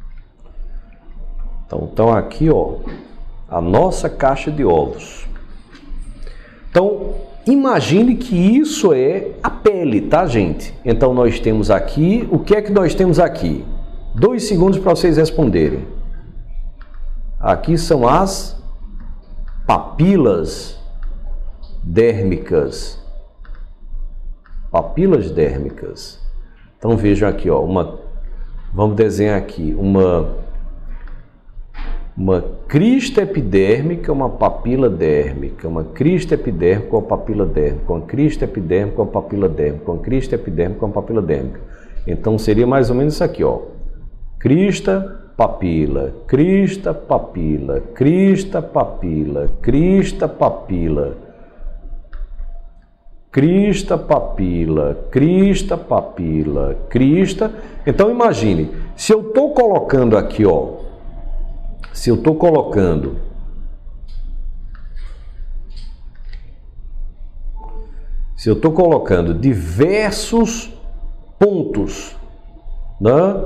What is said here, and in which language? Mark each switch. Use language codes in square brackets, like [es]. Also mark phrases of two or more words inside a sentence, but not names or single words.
[pt] Então aqui, ó, a nossa caixa de ovos. Então, imagine que isso é a pele, tá, gente? Então, nós temos aqui, o que é que nós temos aqui? 2 segundos para vocês responderem. Aqui são as papilas dérmicas. Papilas dérmicas. Então, vejam aqui, ó, vamos desenhar aqui uma crista epidérmica, uma papila dérmica, uma crista epidérmica, uma papila dérmica, uma crista epidérmica, uma papila dérmica, uma crista epidérmica, uma papila dérmica. Então, seria mais ou menos isso aqui, ó. Crista, papila, crista, papila, crista, papila, crista, papila, crista, papila, crista, papila, crista. Então, imagine, se eu estou colocando aqui, ó, se eu estou colocando diversos pontos, né?